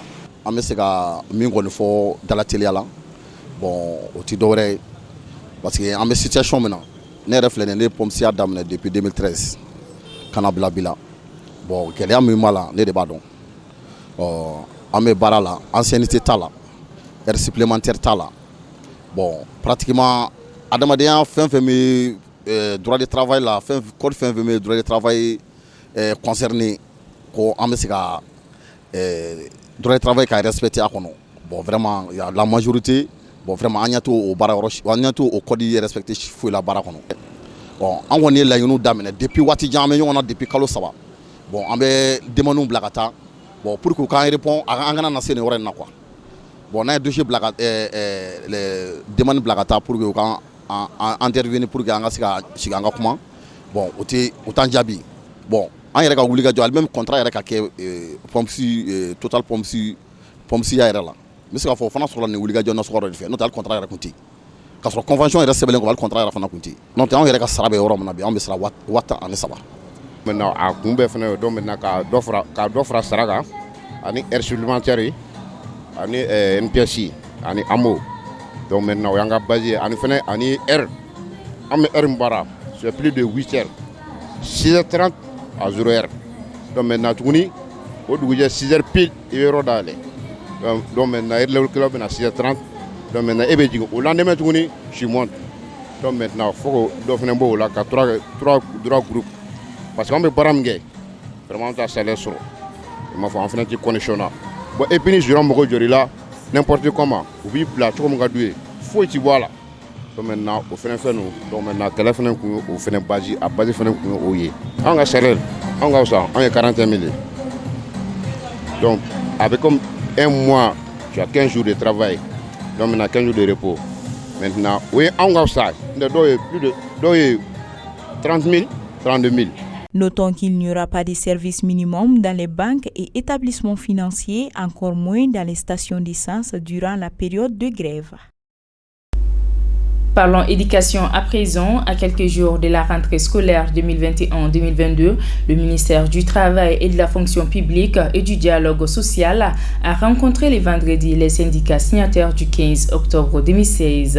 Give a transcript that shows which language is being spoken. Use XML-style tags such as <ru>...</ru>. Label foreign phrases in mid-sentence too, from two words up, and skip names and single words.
<bm>An bɛ se ka min kɔni fɔ dalateliya la bon o tɛ dɔwɛrɛ ye</bm> <fr>parce que</fr> <bm>an bɛ situation min na ne yɛrɛ filɛ nin ye ne ye pompier ya daminɛ depuis 2013. Kana bila bila bon gɛlɛya min b'a la ne de b'a dɔn an bɛ baara la ancienneté t'a la</bm> <fr>heure supplémentaire</fr> <bm>t'a la bon pratiquement adamadenya fɛn fɛn bɛ</bm> <fr>droit de travail</fr> <bm>la code fɛn fɛn bɛ</bm> <fr>droit de travail concerné</fr> <bm>ko an bɛ se ka</bm> <fr>droit de travail</fr> <bm>ka respecter a kɔnɔ</bm> <fr>bon vraiment la majorité bon vraiment</fr> <bm>an ɲɛ t'o o baara yɔrɔ an ɲɛ t'o o code respecter foyi la baara kɔnɔ. Bon, an kɔni ye laɲiniw daminɛ depuis waati jan an bɛ ɲɔgɔn na depuis kalo 3 bon an bɛ demandes bila ka taa bon</bm> <fr>pour que</fr> <bm>k'an répond an kana na se nin yɔrɔ in na</bm> <fr>quoi bon</fr> <bm>n'an ye dossier bila ka</bm> <fr>les demandes</fr> <bm>bila ka taa</bm> <fr>pour que</fr> <bm>u kan intervenir</bm> <fr>pour que</fr> <bm>an ka se ka sigi an ka kuma bon o t'an jaabi bon an yɛrɛ ka wuli ka jɔ hali</bm> <fr>même contrat</fr> <bm>yɛrɛ ka kɛ</bm> <fr>pompiers total pompiers</fr> <bm>ya yɛrɛ la n bɛ se k'a fɔ o fana sɔrɔla nin wuli ka jɔ nasɔgɔ dɔ de fɛ n'o tɛ hali contrat yɛrɛ tun tɛ yen. K'a sɔrɔ convention yɛrɛ sɛbɛnlen kɔ hali contrat yɛrɛ fana tun tɛ yen n'o tɛ anw yɛrɛ ka sara bɛ yɔrɔ min na bi anw bɛ sara 10 ani 3. Maintenant a kun bɛɛ fana ye</bm> <fr>donc maintenant</fr> <bm>ka dɔ fara sara kan ani</bm> <fr>heure supplémentaire</fr> <bm>ye ani NPS ani AMO</bm> <fr>donc maintenant</fr> <bm>o y'an ka base ye ani fana ani heure an bɛ heure min baara</bm> <fr>c'est plus de 8 heures 6h30 à 0h donc maintenant</fr> <bm>tuguni au dugujɛ 6h pile i bɛ yɔrɔ dayɛlɛ</bm> <fr>donc maintenant le club</fr> <bm>bɛ na 6h30</bm> <fr>donc maintenant</fr> <bm>e bɛ jigin o lendemain tuguni</bm> <fr>je monte donc maintenant faut que</fr> <bm>dɔ fana b'o la ka 3</bm> <fr>groupes parce que</fr> <bm>an bɛ baara min kɛ vraiment an t'a salaire sɔrɔ i m'a fɔ an fana tɛ condition na bon</bm> <fr>et puis</fr> <bm>ni joueur mɔgɔ jɔr'i la</bm> <fr>n'importe comment</fr> <bm>u b'i bila cogo min ka d'u ye foyi ti bɔ a la</bm> <fr>donc maintenant</fr> <bm>o fana fɛn ninnu</bm> <fr>donc maintenant</fr> <bm>kɛlɛ fana kun ye o fana base a base fana kun ye o ye an ka salaire an ka fisa an ye 41 000</bm> <fr>donc avec comme un mois tu as 15 jours de travail donc maintenant 15 jours de repos maintenant oui</fr> <bm>an ka fisa dɔw ye</bm> <fr>plus de</fr> <bm>dɔw ye 30 000 32 000.</bm> <fr>Notons qu'il n'y aura pas de service minimum dans les banques et établissements financiers, encore moins dans les stations d'essence durant la période de grève. Parlons éducation à présent. À quelques jours de la rentrée scolaire 2021-2022, le ministère du Travail et de la Fonction publique et du Dialogue social a rencontré le vendredi les syndicats signataires du 15 octobre 2016.</fr>